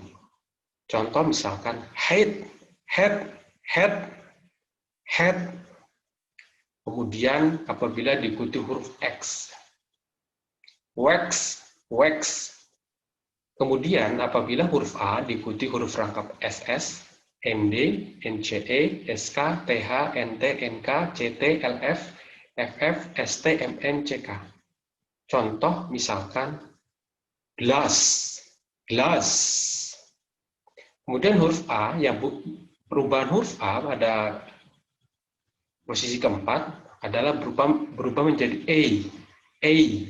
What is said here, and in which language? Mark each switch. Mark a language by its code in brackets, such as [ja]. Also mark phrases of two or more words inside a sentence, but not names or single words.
[id] Contoh misalkan [en] head, head, head, head. [id] Kemudian apabila diikuti huruf X, [en] wax, wax. [id] Kemudian apabila huruf A diikuti huruf rangkap SS, MD, NCE, SK, TH, NT, NK, CT, LF, FF, ST, MN, CK. Contoh misalkan [en] glass, glass. [id] Kemudian huruf A, yang perubahan huruf A pada posisi keempat adalah berubah menjadi A.